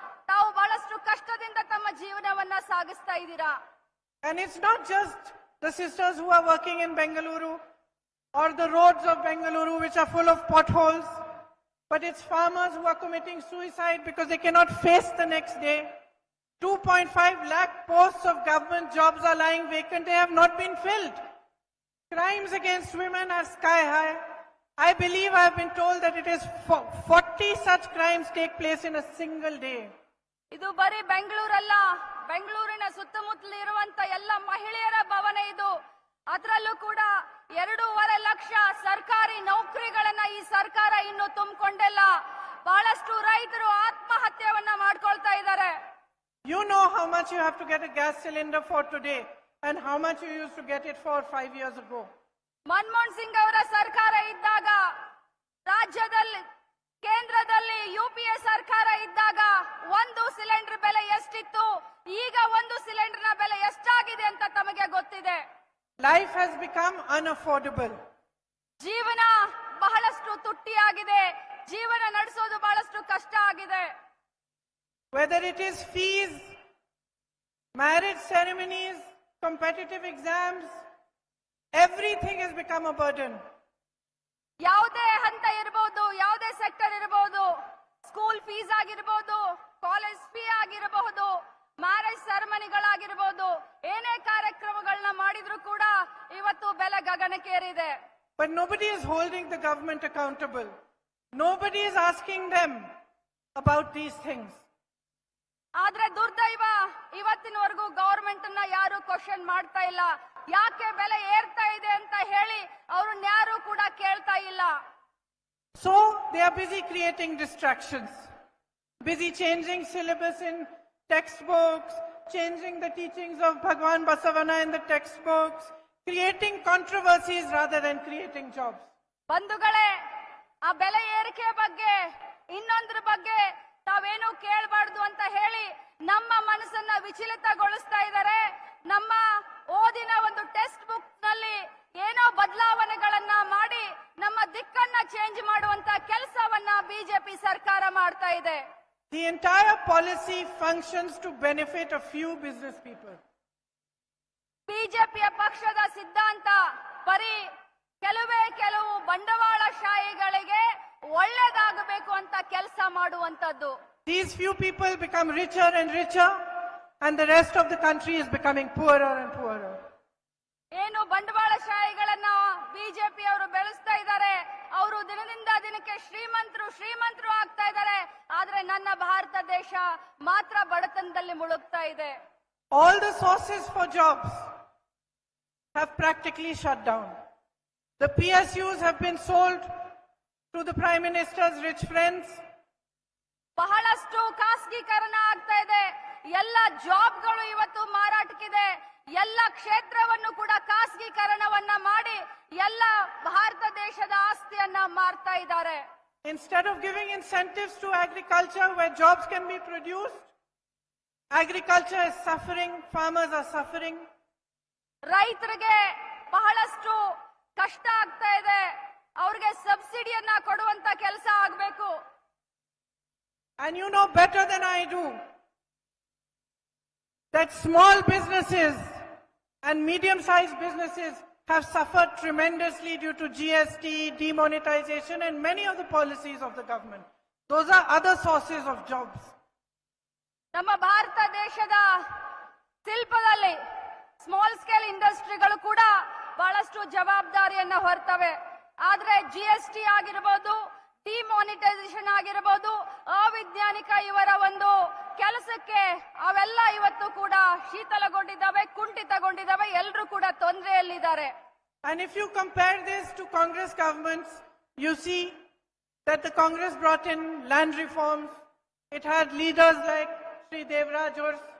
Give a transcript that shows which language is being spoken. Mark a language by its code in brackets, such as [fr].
[kn] ತಾವು ಬಹಳಷ್ಟು ಕಷ್ಟದಿಂದ ತಮ್ಮ ಜೀವನವನ್ನ ಸಾಗಿಸ್ತಾ ಇದ್ದೀರಾ. [en] And it's not just the sisters who are working in Bangalore or the roads of Bangalore which are full of potholes, but it's farmers who are committing suicide because they cannot face the next day. 2.5 lakh posts of government jobs are lying vacant. They have not been filled. Crimes against women are sky high. I believe I have been told that it is 40 such crimes take place in a single day. [kn] ಇದು ಬರೀ ಬೆಂಗಳೂರಲ್ಲ, ಬೆಂಗಳೂರಿನ ಸುತ್ತಮುತ್ತಲು ಇರುವಂತ ಎಲ್ಲ ಮಹಿಳೆಯರ ಭವನ ಇದು. ಅದರಲ್ಲೂ ಕೂಡ 2.5 ಲಕ್ಷ ಸರ್ಕಾರಿ ನೌಕರಿಗಳನ್ನ ಈ ಸರ್ಕಾರ ಇನ್ನು ತುಂಬಿಕೊಂಡಿಲ್ಲ. ಬಹಳಷ್ಟು ರೈತರು ಆತ್ಮಹತ್ಯೆಯನ್ನ ಮಾಡ್ಕೊಳ್ತಾ ಇದ್ದಾರೆ. [en] You know how much you have to get a gas cylinder for today and how much you used to get it for 5 years ago. [kn] Manmohan Singh ಅವರ ಸರ್ಕಾರ ಇದ್ದಾಗ, ರಾಜ್ಯದಲ್ಲಿ ಕೇಂದ್ರದಲ್ಲಿ UPA ಸರ್ಕಾರ ಇದ್ದಾಗ ಒಂದು ಸಿಲಿಂಡರ್ ಬೆಲೆ ಎಷ್ಟಿತ್ತು, ಈಗ ಒಂದು ಸಿಲಿಂಡರ್ನ ಬೆಲೆ ಎಷ್ಟಾಗಿದೆ ಅಂತ ತಮಗೆ ಗೊತ್ತಿದೆ. [en] Life has become unaffordable. [kn] ಜೀವನ ಬಹಳಷ್ಟು ತುಟ್ಟಿಯಾಗಿದೆ. ಜೀವನ ನಡೆಸೋದು ಬಹಳಷ್ಟು ಕಷ್ಟ ಆಗಿದೆ. [en] Whether it is fees, marriage ceremonies, competitive exams, everything has become a burden. [kn] ಯಾವುದೇ ಹಂತ ಇರಬಹುದು, ಯಾವುದೇ ಸೆಕ್ಟರ್ ಇರಬಹುದು, [en] school fees [kn] ಆಗಿರಬಹುದು, ಕಾಲೇಜ್ ಫೀ ಆಗಿರಬಹುದು, ಮ್ಯಾರೇಜ್ ಸೆರೆಮನಿಗಳಾಗಿರಬಹುದು, ಏನೇ ಕಾರ್ಯಕ್ರಮಗಳನ್ನ ಮಾಡಿದ್ರು ಕೂಡ ಇವತ್ತು ಬೆಲೆ ಗಗನಕ್ಕೇರಿದೆ. [en] But nobody is holding the government accountable. Nobody is asking them about these things. [kn] ಆದ್ರೆ ದುರ್ದೈವ ಇವತ್ತಿನವರೆಗೂ ಗವರ್ಮೆಂಟ್ ಅನ್ನ ಯಾರು ಕ್ವಶನ್ ಮಾಡ್ತಾ ಇಲ್ಲ. ಯಾಕೆ ಬೆಲೆ ಏರ್ತಾ ಇದೆ ಅಂತ ಹೇಳಿ ಅವ್ರನ್ನ ಯಾರು ಕೂಡ ಕೇಳ್ತಾ ಇಲ್ಲ. [en] So they are busy creating distractions, busy changing syllabus in textbooks, changing the teachings of Bhagwan Basavana in the textbooks, creating controversies rather than creating jobs. [kn] ಬಂಧುಗಳೇ, ಆ ಬೆಲೆ ಏರಿಕೆ ಬಗ್ಗೆ ಇನ್ನೊಂದ್ರ ಬಗ್ಗೆ ತಾವೇನು ಕೇಳಬಾರ್ದು ಅಂತ ಹೇಳಿ ನಮ್ಮ ಮನಸ್ಸನ್ನ ವಿಚಲಿತಗೊಳಿಸ್ತಾ ಇದ್ದಾರೆ. ನಮ್ಮ ಓದಿನ ಒಂದು ಟೆಕ್ಸ್ಟ್ ಬುಕ್ ನಲ್ಲಿ ಏನೋ ಬದಲಾವಣೆಗಳನ್ನ ಮಾಡಿ ನಮ್ಮ ದಿಕ್ಕನ್ನ ಚೇಂಜ್ ಮಾಡುವಂತ ಕೆಲಸವನ್ನ ಬಿಜೆಪಿ ಸರ್ಕಾರ ಮಾಡ್ತಾ ಇದೆ. [en] The entire policy functions to benefit a few business people. [kn] ಬಿಜೆಪಿಯ ಪಕ್ಷದ ಸಿದ್ಧಾಂತ ಬರೀ ಕೆಲವು ಬಂಡವಾಳಶಾಹಿಗಳಿಗೆ ಒಳ್ಳೆದಾಗಬೇಕು ಅಂತ ಕೆಲಸ ಮಾಡುವಂತದ್ದು. [en] These few people become richer and richer, and the rest of the country is becoming poorer and poorer. [kn] ಏನು ಬಂಡವಾಳಶಾಹಿಗಳನ್ನ ಬಿಜೆಪಿ ಅವರು ಬೆಳೆಸ್ತಾ ಇದ್ದಾರೆ, ಅವರು ದಿನದಿಂದ ದಿನಕ್ಕೆ ಶ್ರೀಮಂತರು ಆಗ್ತಾ ಇದ್ದಾರೆ. ಆದ್ರೆ ನನ್ನ ಭಾರತ ದೇಶ ಮಾತ್ರ ಬಡತನದಲ್ಲಿ ಮುಳುಗ್ತಾ ಇದೆ. [en] All the sources for jobs have practically shut down. The PSUs have been sold to the Prime Minister's rich friends. [kn] ಬಹಳಷ್ಟು ಖಾಸಗೀಕರಣ ಆಗ್ತಾ ಇದೆ. ಎಲ್ಲ ಜಾಬ್ಗಳು ಇವತ್ತು ಮಾರಾಟಕ್ಕಿದೆ. ಎಲ್ಲ ಕ್ಷೇತ್ರವನ್ನು ಕೂಡ ಖಾಸಗೀಕರಣವನ್ನ ಮಾಡಿ ಎಲ್ಲ ಭಾರತ ದೇಶದ ಆಸ್ತಿಯನ್ನ ಮಾರ್ತಾ ಇದ್ದಾರೆ. [en] Instead of giving incentives to agriculture where jobs can be produced, agriculture is suffering, farmers are suffering. [kn] ರೈತರಿಗೆ ಬಹಳಷ್ಟು ಕಷ್ಟ ಆಗ್ತಾ ಇದೆ. ಅವ್ರಿಗೆ ಸಬ್ಸಿಡಿಯನ್ನ ಕೊಡುವಂತ ಕೆಲಸ ಆಗಬೇಕು. [en] And you know better than I do that small businesses and medium-sized businesses have suffered tremendously due to GST, demonetization, and many of the policies of the government. Those are other sources of jobs. [kn] ನಮ್ಮ ಭಾರತ ದೇಶದ ಶಿಲ್ಪದಲ್ಲಿ [en] small scale [kn] ಇಂಡಸ್ಟ್ರಿಗಳು ಕೂಡ ಬಹಳಷ್ಟು ಜವಾಬ್ದಾರಿಯನ್ನ ಹೊರ್ತವೆ. ಆದ್ರೆ GST ಆಗಿರಬಹುದು, demonetisation ಆಗಿರಬಹುದು, ಅವೈಜ್ಞಾನಿಕ ಇವರ ಒಂದು ಕೆಲಸಕ್ಕೆ ಅವೆಲ್ಲ ಇವತ್ತು ಕೂಡ ಶೀತಲಗೊಂಡಿದ್ದಾವೆ, ಕುಂಠಿತಗೊಂಡಿದ್ದಾವೆ. ಎಲ್ಲರೂ ಕೂಡ ತೊಂದರೆಯಲ್ಲಿದ್ದಾರೆ. [en] And if you compare this to Congress governments, you see that the Congress brought in land reforms. It had leaders like Sri Devraj or